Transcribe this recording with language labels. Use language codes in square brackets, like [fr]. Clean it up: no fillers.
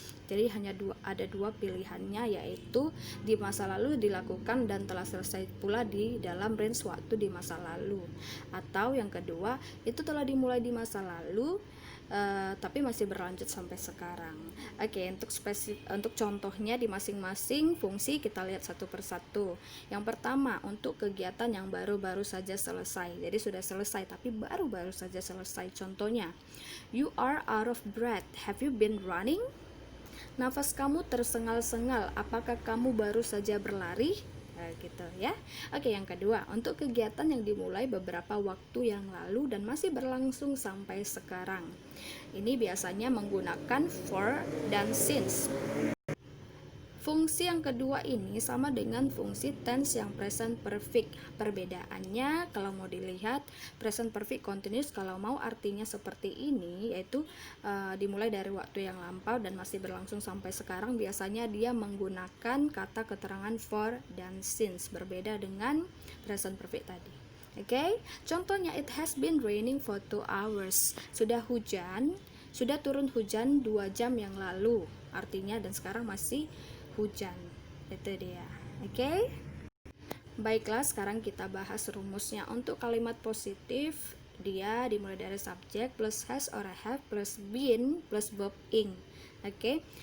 [id] Jadi ada dua pilihannya, yaitu di masa lalu dilakukan dan telah selesai pula di dalam range waktu di masa lalu, atau yang kedua itu telah dimulai di masa lalu tapi masih berlanjut sampai sekarang. Oke, untuk contohnya di masing-masing fungsi kita lihat satu persatu. Yang pertama, untuk kegiatan yang baru-baru saja selesai. Jadi sudah selesai tapi baru-baru saja selesai. [en] Contohnya, you are out of breath. Have you been running? [id] Nafas kamu tersengal-sengal. Apakah kamu baru saja berlari? Gitu ya. Oke, yang kedua, untuk kegiatan yang dimulai beberapa waktu yang lalu dan masih berlangsung sampai sekarang. Ini biasanya menggunakan for dan since. Fungsi yang kedua ini sama dengan fungsi tense yang present perfect. Perbedaannya kalau mau dilihat, present perfect continuous kalau mau artinya seperti ini, yaitu dimulai dari waktu yang lampau dan masih berlangsung sampai sekarang, biasanya dia menggunakan kata keterangan for dan since, berbeda dengan present perfect tadi. [en] Oke, contohnya, it has been raining for 2 hours. [id] Sudah turun hujan 2 jam yang lalu. Artinya dan sekarang masih hujan. Itu dia. Oke. Baiklah, sekarang kita bahas rumusnya. Untuk kalimat positif, dia dimulai dari subjek plus has or have plus been plus verb ing. Oke.